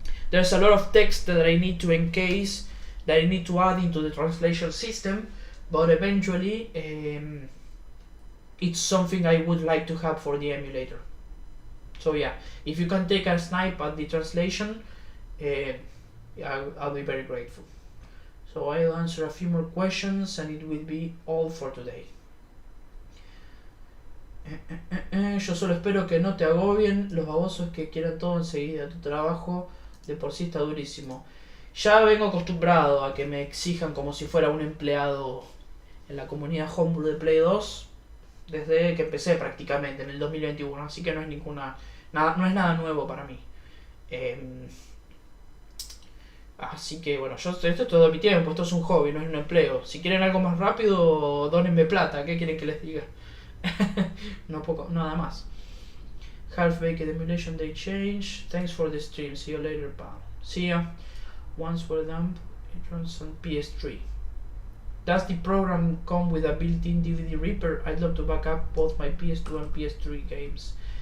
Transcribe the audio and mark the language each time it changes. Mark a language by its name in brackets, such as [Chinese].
[English] There's a lot of text that I need to encase, that I need to add into the translation system, but eventually it's something I would like to have for the emulator. So yeah, if you can take a snipe at the translation, I'll be very grateful. So I'll answer a few more questions and it will be all for today. [Spanish] Yo solo espero que no te agobien los babosos que quieran todo enseguida. Tu trabajo de por sí está durísimo. Ya vengo acostumbrado a que me exijan como si fuera un empleado en la comunidad homebrew de Play 2 desde que empecé prácticamente en el 2021, así que no es no es nada nuevo para mí. Así que bueno, esto es todo mi tiempo, esto es un hobby, no es un empleo. Si quieren algo más rápido, dónenme plata, ¿qué quieren que les diga? No poco, nada más. [English] Half-baked emulation they change. Thanks for the stream. See you later, pal. See ya. Once for dump, it runs on PS3. Does the program come with a built-in DVD Reaper? I'd love to back up both my PS2 and PS3 games.